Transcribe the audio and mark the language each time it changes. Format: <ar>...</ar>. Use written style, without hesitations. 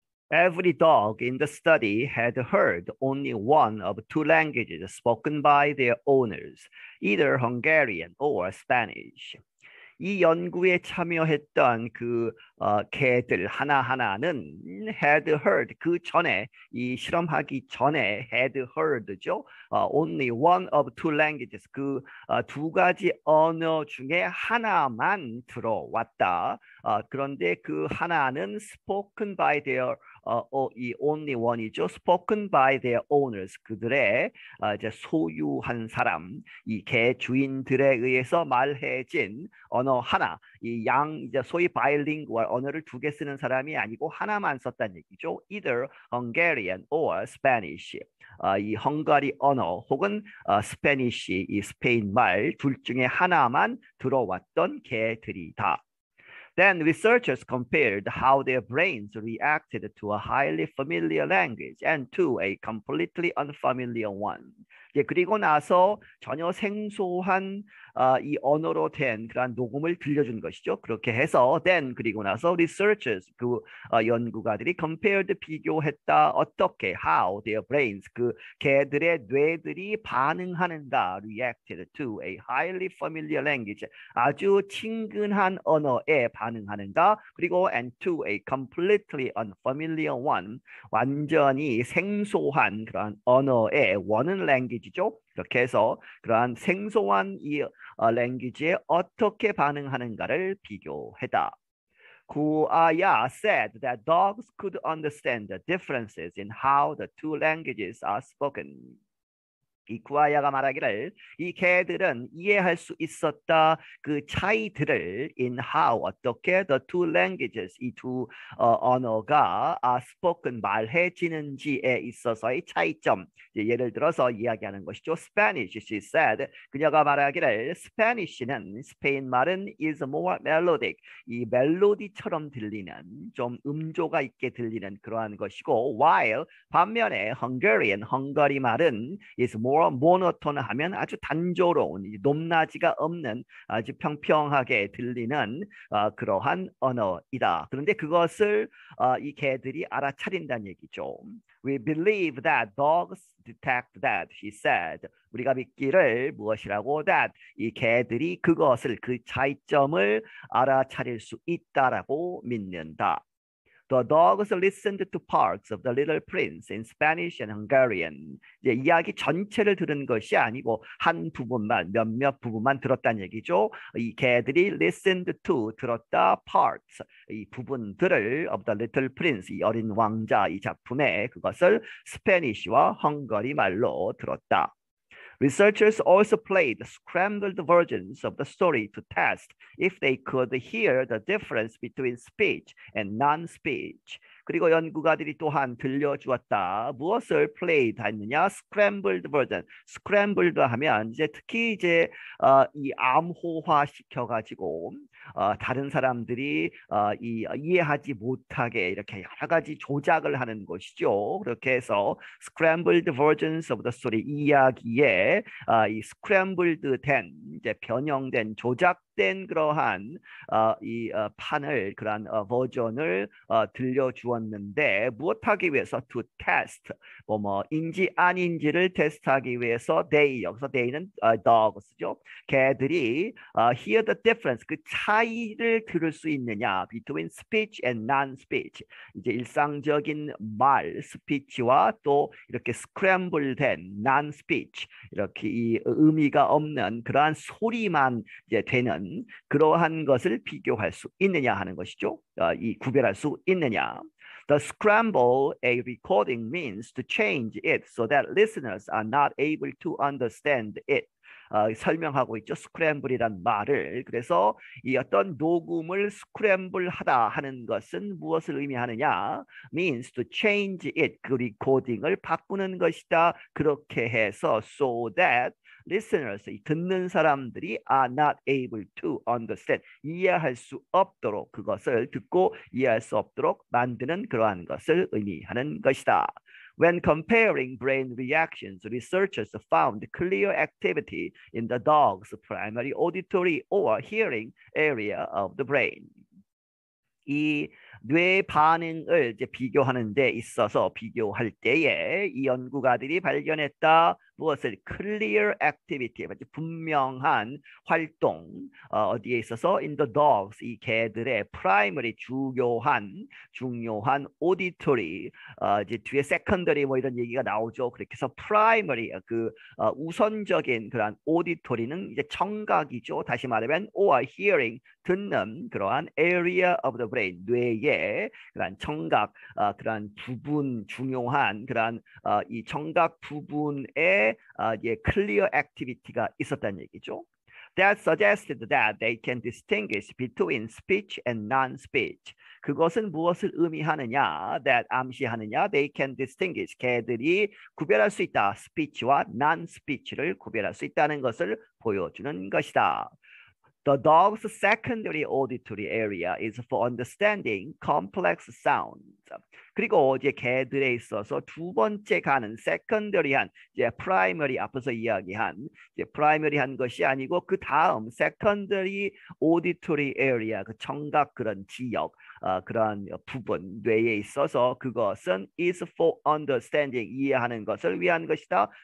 <en>Every dog in the study had heard only one of two languages spoken by their owners, either Hungarian or Spanish.</en> <ko>이 연구에 참여했던 그 개들 하나하나는</ko> <en>had heard</en> <ko>그 전에 이 실험하기 전에 had heard죠.</ko> <en>only one of two languages</en> <ko>그 두 가지 언어 중에 하나만 들어왔다. 그런데 그 하나는</ko> <en>spoken by their</en> <ko>이</ko> <en>only one</en> <ko>이죠.</ko> <en>spoken by their owners</en> <ko>그들의 이제 소유한 사람 이 개 주인들에 의해서 말해진 언어 하나 이 이제 소위 바이링구얼 언어를 두 개 쓰는 사람이 아니고 하나만 썼다는 얘기죠.</ko> <en>either Hungarian or Spanish</en> <ko>이 헝가리 언어 혹은 스페니쉬 이 스페인 말 둘 중에 하나만 들어왔던 개들이다.</ko> <en>Then researchers compared how their brains reacted to a highly familiar language and to a completely unfamiliar one.</en> <ko>그리고 나서 전혀 생소한 이 언어로 된 그런 녹음을 들려준 것이죠. 그렇게 해서</ko> <en>then</en> <ko>그리고 나서</ko> <en>researchers</en> <ko>그 연구가들이</ko> <en>compared</en> <ko>비교했다. 어떻게</ko> <en>how their brains</en> <ko>그 개들의 뇌들이 반응하는가</ko> <en>reacted to a highly familiar language</en> <ko>아주 친근한 언어에 반응하는가 그리고</ko> <en>and to a completely unfamiliar one</en> <ko>완전히 생소한 그런 언어에 원은 language죠. 그렇게 해서 그러한 생소한 이 랭귀지에 어떻게 반응하는가를 비교했다.</ko> <en>구아야 said that dogs could understand the differences in how the two languages are spoken.</en> <ko>이 구아야가 말하기를 이 개들은 이해할 수 있었다 그 차이들을</ko> <en>in how</en> <ko>어떻게</ko> <en>the two languages</en> <ko>이 두 언어가</ko> <en>spoken</en> <ko>말해지는지에 있어서의 차이점 예를 들어서 이야기하는 것이죠.</ko> <en>Spanish she said</en> <ko>그녀가 말하기를 스페니쉬는 스페인 말은</ko> <en>is more melodic</en> <ko>이 멜로디처럼 들리는 좀 음조가 있게 들리는 그러한 것이고</ko> <en>while</en> <ko>반면에 Hungarian 헝가리 말은</ko> <en>is more</en> <ko>모노톤 하면 아주 단조로운 높낮이가 없는 아주 평평하게 들리는 그러한 언어이다. 그런데 그것을 이 개들이 알아차린다는 얘기죠.</ko> <en>We believe that dogs detect that, she said.</en> <ko>우리가 믿기를 무엇이라고 that 이 개들이 그것을 그 차이점을 알아차릴 수 있다라고 믿는다.</ko> <en>The dogs listened to parts of the Little Prince in Spanish and Hungarian.</en> <ko>이제 이야기 전체를 들은 것이 아니고 한 부분만 몇몇 부분만 들었다는 얘기죠. 이 개들이</ko> <en>listened to</en> <ko>들었다</ko> <en>parts</en> <ko>이 부분들을</ko> <en>of the Little Prince</en> <ko>이 어린 왕자 이 작품에 그것을 스페니쉬와 헝가리 말로 들었다.</ko> <en>Researchers also played scrambled versions of the story to test if they could hear the difference between speech and non-speech.</en> <ko>그리고 연구가들이 또한 들려주었다. 무엇을</ko> <en>played</en> <ko>했느냐?</ko> <en>Scrambled version.</en> <ko>Scrambled 하면 이제 특히 이제 이 암호화 시켜가지고 다른 사람들이 이해하지 못하게 이렇게 여러 가지 조작을 하는 것이죠. 그렇게 해서</ko> <en>scrambled versions of the story</en> <ko>이야기에 이 scrambled 된 이제 변형된 조작 편집된 그러한 판을 그러한 버전을 들려주었는데 무엇하기 위해서</ko> <en>to test</en> <ko>인지 아닌지를 테스트하기 위해서</ko> <en>they</en> <ko>여기서 they는 dogs죠. 개들이</ko> <en>hear the difference</en> <ko>그 차이를 들을 수 있느냐</ko> <en>between speech and non-speech</en> <ko>이제 일상적인 말 스피치와 또 이렇게 스크램블된 non-speech 이렇게 이 의미가 없는 그러한 소리만 이제 되는 그러한 것을 비교할 수 있느냐 하는 것이죠. 이 구별할 수 있느냐.</ko> <en>The scramble a recording means to change it so that listeners are not able to understand it.</en> <ko>설명하고 있죠. 스크램블이란 말을. 그래서 이 어떤 녹음을 스크램블하다 하는 것은 무엇을 의미하느냐?</ko> <en>means to change it.</en> <ko>그 리코딩을 바꾸는 것이다. 그렇게 해서</ko> <en>so that listeners,</en> <ko>듣는 사람들이</ko> <en>are not able to understand,</en> <ko>이해할 수 없도록 그것을 듣고 이해할 수 없도록 만드는 그러한 것을 의미하는 것이다.</ko> <en>When comparing brain reactions, researchers found clear activity in the dog's primary auditory or hearing area of the brain.</en> <ko>이 뇌 반응을 이제 비교하는 데 있어서 비교할 때에 이 연구가들이 발견했다. 무엇을?</ko> <en>clear activity,</en> <ko>분명한 활동 어디에 있어서</ko> <en>in the dogs,</en> <ko>이 개들의</ko> <en>primary,</en> <ko>중요한</ko> <en>auditory,</en> <ko>이제 뒤에 secondary 뭐 이런 얘기가 나오죠. 그렇게 해서 primary, 우선적인 그러한 auditory는 이제 청각이죠. 다시 말하면</ko> <en>or hearing,</en> <ko>듣는 그러한</ko> <en>area of the brain,</en> <ko>뇌의 그러한 청각, 그러한 부분, 중요한 그러한 이 청각 부분에</ko> <en>clear activity</en> <ko>가 있었다는 얘기죠.</ko> <en>That suggested that they can distinguish between speech and non-speech.</en> <ko>그것은 무엇을 의미하느냐?</ko> <en>That</en> <ko>암시하느냐?</ko> <en>They can distinguish.</en> <ko>개들이 구별할 수 있다. speech와 non-speech를 구별할 수 있다는 것을 보여주는 것이다.</ko> <en>The dog's secondary auditory area is for understanding complex sounds.</en> <ko>그리고 이제 개들에 있어서 두 번째 가는 secondary한 이제 primary 앞에서 이야기한 이제 primary한 것이 아니고 그 다음 secondary auditory area 그 청각 그런 지역 그런 부분 뇌에 있어서 그것은 is for understanding 이해하는 것을 위한 것이다.</ko>